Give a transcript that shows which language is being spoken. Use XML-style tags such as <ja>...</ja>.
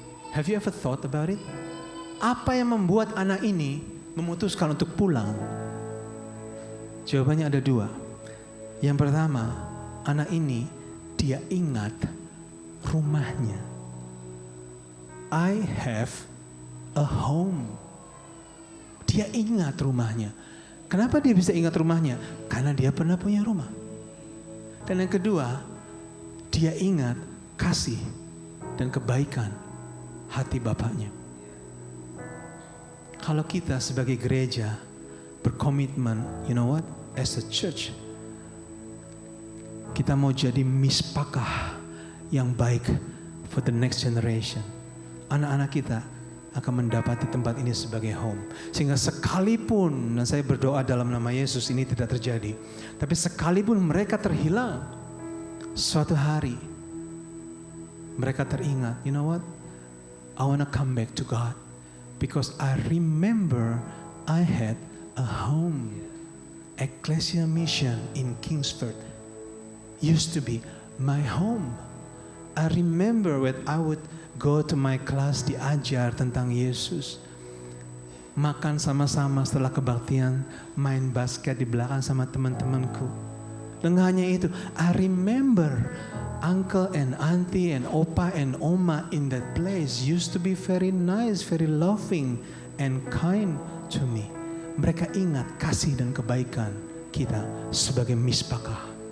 <en>Have you ever thought about it?</en> <id>Apa yang membuat anak ini memutuskan untuk pulang? Jawabannya ada 2. Yang pertama, anak ini dia ingat rumahnya.</id> <en>I have a home.</en> <id>Dia ingat rumahnya. Kenapa dia bisa ingat rumahnya? Karena dia pernah punya rumah. Dan yang kedua, dia ingat kasih dan kebaikan hati bapaknya. Kalau kita sebagai gereja berkomitmen,</id> <en>you know what? As a church,</en> <id>kita mau jadi mispakah yang baik</id> <en>for the next generation.</en> <id>Anak-anak kita akan mendapati tempat ini sebagai home. Sehingga sekalipun, dan saya berdoa dalam nama Yesus ini tidak terjadi, tapi sekalipun mereka terhilang, suatu hari mereka teringat,</id> <en>you know what? I want to come back to God because I remember I had a home. Ecclesia Mission in Kingsford used to be my home. I remember when I would go to my class,</en> <id>diajar tentang Yesus. Makan sama-sama setelah kebaktian, main basket di belakang sama teman-temanku. Dan hanya itu,</id> <en>I remember uncle and auntie and opa and oma in that place used to be very nice, very loving and kind to me.</en> <id>Mereka ingat kasih dan kebaikan kita sebagai mispakah.</id>